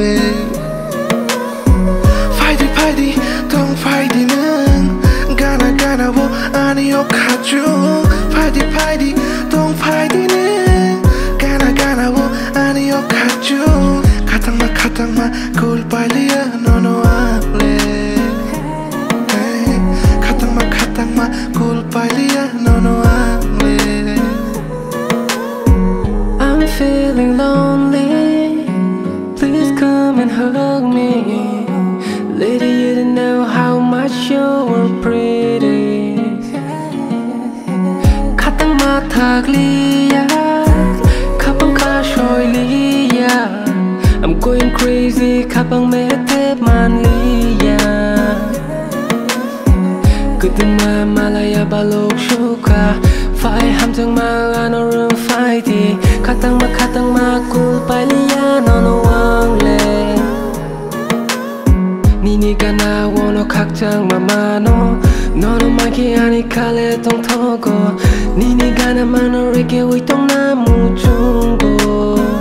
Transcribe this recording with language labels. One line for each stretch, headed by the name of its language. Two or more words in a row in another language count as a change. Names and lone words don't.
Kok Borok: Faidi tong faidi nang Gana wo ani o kaju Faidi tong faidi nang Gana wo ani o kaju Katang ma kulpailia nono angle Katang ma kulpailia nono angle
English: I'm feeling lonely, please come and hug me. Lady, you don't know how much you're pretty.
Kok Borok: Katang mataglia, kapang kashoylia.
English: I'm going crazy,
Kok Borok: kapang mete manliya. Kwdwkma Malaiya Baluksukha Fai hamjang ma ano rum fai di Katang ma kulpailia nono angle Nini gana wono kakjang ma mano Nono maki ani kale tong togo Nini gana mano reke witong na mujungo